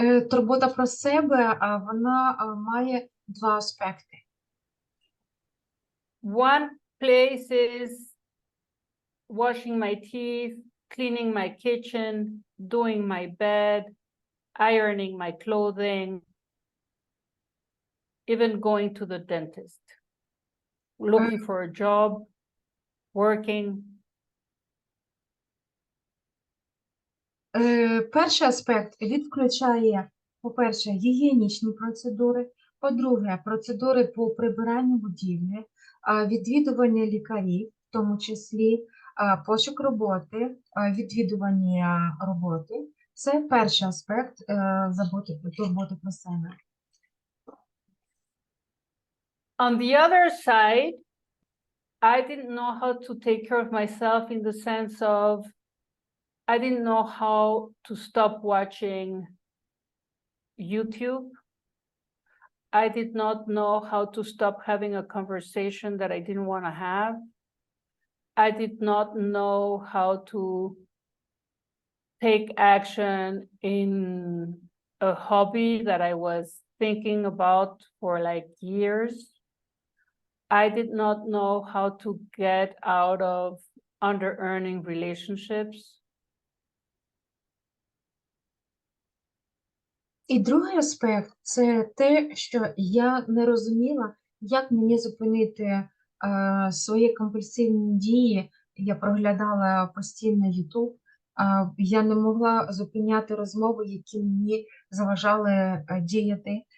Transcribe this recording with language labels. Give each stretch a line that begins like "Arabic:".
Ukrainian: Турбота про себе, вона має два аспекти.
English: One place is washing my teeth, cleaning my kitchen, doing my bed, ironing my clothing, even going to the dentist, looking for a job, working.
Ukrainian: Перший аспект включає, по-перше, гігієнічні процедури, по-друге, процедури по прибиранню будівлі, відвідування лікарів, в тому числі пошук роботи, відвідування роботи. Це перший аспект турботи про себе.
English: On the other side, I didn't know how to take care of myself in the sense of I didn't know how to stop watching YouTube. I did not know how to stop having a conversation that I didn't want to have. I did not know how to take action in a hobby that I was thinking about for like years. I did not know how to get out of under-earning relationships.
Ukrainian: І другий аспект – це те, що я не розуміла, як мені зупинити свої компульсивні дії. Я проглядала постійно YouTube, я не могла зупиняти розмови, які мені заважали діяти.